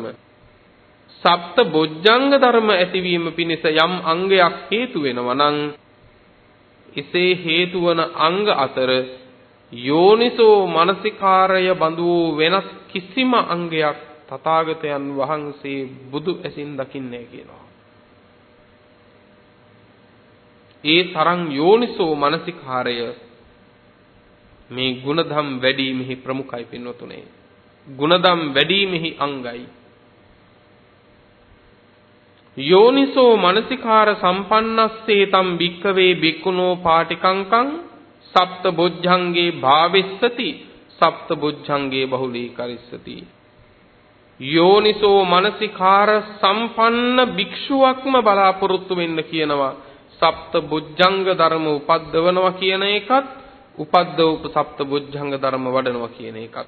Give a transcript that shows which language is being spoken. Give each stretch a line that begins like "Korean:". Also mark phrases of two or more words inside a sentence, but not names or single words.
Sinhala: සප්තබොජ්ජංග ධර්ම ඇතිවීම පිණිස යම් අංගයක් හේතු වෙනවා නම් එසේ හේතු වන අංග අතර යෝනිසෝ මනසිකාරය බඳු වෙනස් කිසිම අංගයක් තථාගතයන් වහන්සේ බුදු ඇසින් දකින්නේ කියනවා. ඒ තරම් යෝනිසෝ මනසිකාරය මේ ගුණධම් වැඩිමෙහි ප්‍රමුඛයි පින්වතුනේ. ගුණධම් වැඩිමෙහි අංගයි.
Pali: යෝනිසෝ මනසිකාර සම්පන්නස්සේ තම් භික්ඛවේ භික්ඛුනෝ පාටිකංකං සප්ත බොජ්ජංගේ භාවිස්සති සප්ත බොජ්ජංගේ බහුලීකරිස්සති.
Sinhala: යෝනිසෝ මනසිකාර සම්පන්න භික්ෂුවක්ම බලාපොරොත්තු වෙන්න කියනවා. සප්ත බොජ්ජංග ධර්ම උපද්දවනවා කියන එකත් උපද්දවපු සප්ත බොජ්ජංග ධර්ම වඩනවා කියන එකත්.